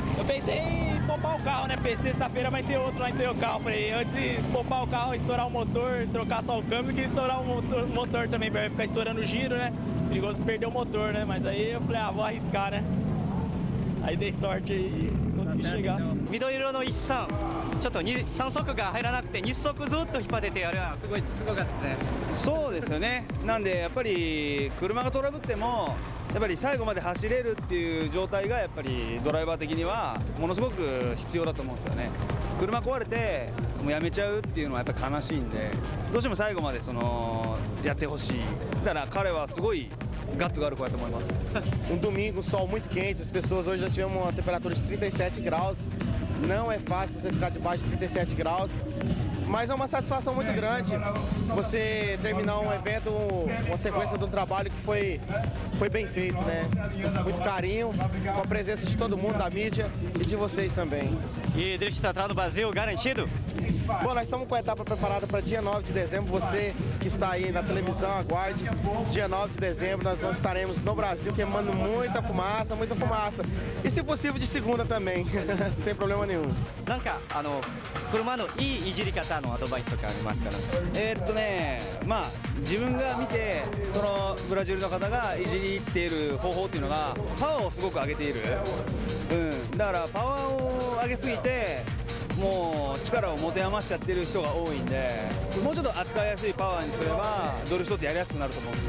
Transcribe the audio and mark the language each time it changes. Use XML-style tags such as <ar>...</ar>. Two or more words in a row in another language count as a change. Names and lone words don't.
<pt>Eu pensei em poupar o carro, né? Porque sexta-feira vai ter outro lá em Toyocal. Falei, antes de poupar o carro, estourar o motor, trocar só o câmbio, que estourar o motor também, vai ficar estourando o giro, né? Perigoso perder o motor, né? Mas aí eu falei, vou arriscar, né? Aí dei sorte e consegui chegar.</pt> <ja>緑色の13、ちょっと3速が入らなくて2速ずっと引っ張ってて、あれはすごかったですね。そうですよね。なんでやっぱり車がトラブってもやっぱり最後まで走れるっていう状態がやっぱりドライバー的にはものすごく必要だと思うんですよね。車壊れてもうやめちゃうっていうのはやっぱり悲しいんで、どうしても最後までやってほしい。だから彼はすごいガッツがある子だと思います。</ja> <pt>Domingo, sol muito quente, as pessoas hoje já tivemos uma temperatura de 37 graus. Não é fácil você ficar debaixo de 37 graus, mas é uma satisfação muito grande você terminar um evento, uma sequência de um trabalho que foi bem feito, né? Muito carinho, com a presença de todo mundo, da mídia e de vocês também. E Drift Central do Brasil, garantido? Bom, nós estamos com a etapa preparada para dia 9 de dezembro. Você que está aí na televisão, aguarde. Dia 9 de dezembro nós estaremos no Brasil queimando muita fumaça, muita fumaça. E se possível de segunda também, sem problema nenhum.</pt> <ja>なんか車のいいいじり方のアドバイスとかありますか？まあ自分が見てそのブラジルの方がいじりっている方法っていうのがパワーをすごく上げている。だからパワーを上げすぎてもう力を持て余しちゃってる人が多いんで、もうちょっと扱いやすいパワーにすればドリフトってやりやすくなると思うんですよ。</ja>